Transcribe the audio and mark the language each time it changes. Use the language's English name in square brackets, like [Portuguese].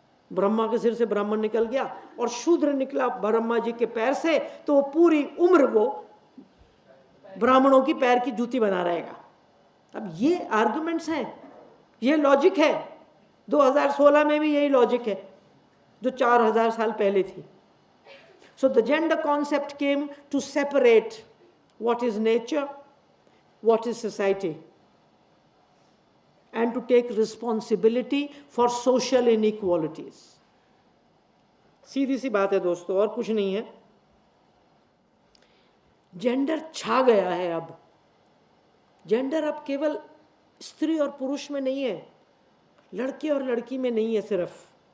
[Hindi] ब्रह्मा के सिर से ब्राह्मण निकल गया और शूद्र निकला ब्रह्मा जी के पैर से, तो वो पूरी उम्र वो ब्राह्मणों की पैर की जूती बना रहेगा। अब ये आर्गुमेंट्स हैं, ये लॉजिक है। 2016 में भी यही लॉजिक है जो 4000 साल पहले थी। [English] So the gender concept came to separate what is nature what is society and to take responsibility for social inequalities. [Hindi] सीधी सी बात है दोस्तों, और कुछ नहीं है. जेंडर छा गया है अब. जेंडर अब केवल स्त्री और पुरुष में नहीं है, लड़के और लड़की में नहीं है सिर्फ.